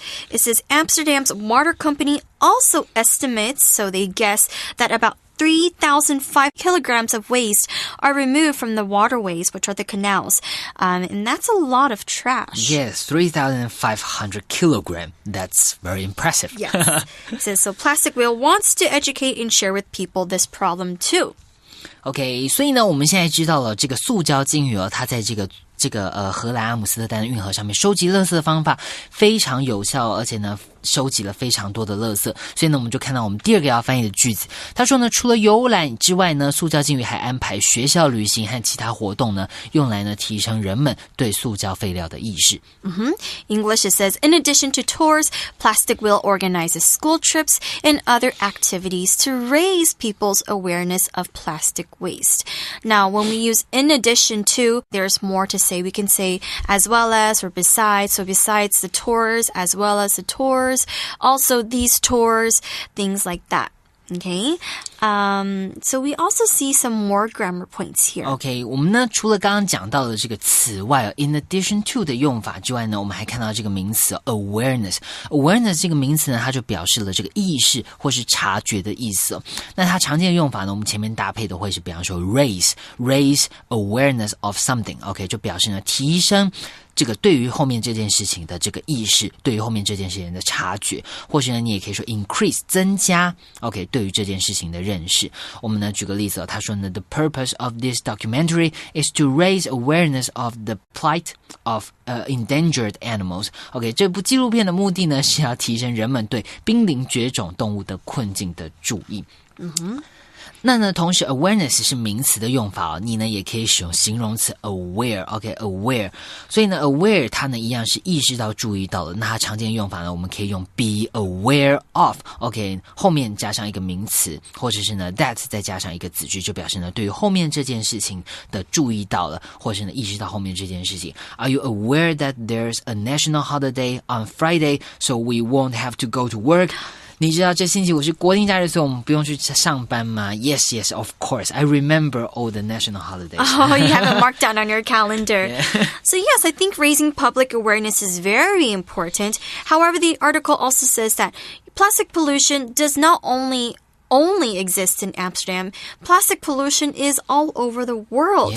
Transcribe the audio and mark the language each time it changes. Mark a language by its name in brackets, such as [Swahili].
[English] It says Amsterdam's water company also estimates, so they guess, that about 3,005 kilograms of waste are removed from the waterways, which are the canals. And that's a lot of trash. Yes, 3,500 kilogram. That's very impressive. Yes. It says, so Plastic Whale wants to educate and share with people this problem too. [Chinese] OK， 所以呢，我们现在知道了这个塑胶鲸鱼它在这个荷兰阿姆斯特丹的运河上面收集垃圾的方法非常有效，而且呢收集了非常多的垃圾。所以呢我们就看到我们第二个要翻译的句子，他说呢除了游览之外呢，塑胶鲸鱼还安排学校旅行和其他活动呢，用来呢提升人们对塑胶废料的意识。 [English] English, it says, in addition to tours, Plastic Whale organizes school trips and other activities to raise people's awareness of plastic waste. Now, when we use in addition to, there's more to say. We can say as well as or besides. So besides the tours, as well as the tours, also these tours, things like that. Okay, so we also see some more grammar points here. [Chinese] OK, 我们呢除了刚刚讲到的这个此外 [English] in addition to [Chinese] 的用法之外呢，我们还看到这个名词 awareness 这个名词呢，它就表示了这个意识或是察觉的意思。那它常见的用法呢，我们前面搭配的会是比方说 [English] raise awareness of something， [Chinese] OK， 就表示呢提升这个对于后面这件事情的这个意识，对于后面这件事情的察觉，或许呢你也可以说 increase 增加 OK 对于这件事情的认识。我们呢举个例子他说呢 [English] The purpose of this documentary is to raise awareness of the plight of endangered animals. [Chinese] OK 这部纪录片的目的呢是要提升人们对濒临绝种动物的困境的注意。那呢，同时 awareness 是名词的用法你呢也可以使用形容词 aware，OK aware， 所以呢 aware 它呢一样是意识到、注意到的。那它常见用法呢，我们可以用 [English] be aware of， [Chinese] OK 后面加上一个名词，或者是呢 that 再加上一个子句，就表示呢对于后面这件事情的注意到了，或者是呢意识到后面这件事情。 [English] Are you aware that there's a national holiday on Friday, so we won't have to go to work? [Chinese] 你知道这星期五是国定假日，所以我们不用去上班吗？ [English] Yes, of course. I remember all the national holidays. Oh, you have it marked down on your calendar. Yeah. So yes, I think raising public awareness is very important. However, the article also says that plastic pollution does not only exists in Amsterdam. Plastic pollution is all over the world.